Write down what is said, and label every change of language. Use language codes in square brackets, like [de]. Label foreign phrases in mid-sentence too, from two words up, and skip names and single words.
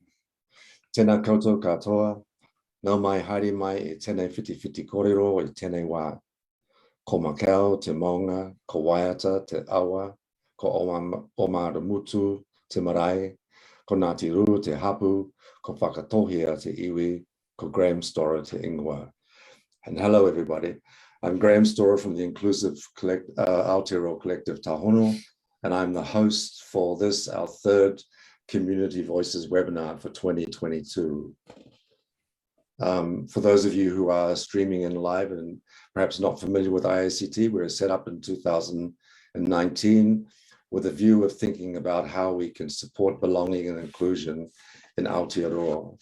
[mi] Tēnā koutou katoa, nau mai haere mai e tēnei whiti kōrero I tēnei wā. Ko Makau, te maunga, ko Waiata, te awa, ko Omara Mutu, te marae, ko Ngāti Rū, te hapu, ko Whakatohia, te iwi, ko Graeme Storer, te ingoa. [en] And hello, everybody. I'm Graeme Storer from the Inclusive Aotearoa Collective Tahono, and I'm the host for this, our third Community Voices webinar for 2022. For those of you who are streaming in live and perhaps not familiar with IACT, we were set up in 2019 with a view of thinking about how we can support belonging and inclusion in Aotearoa.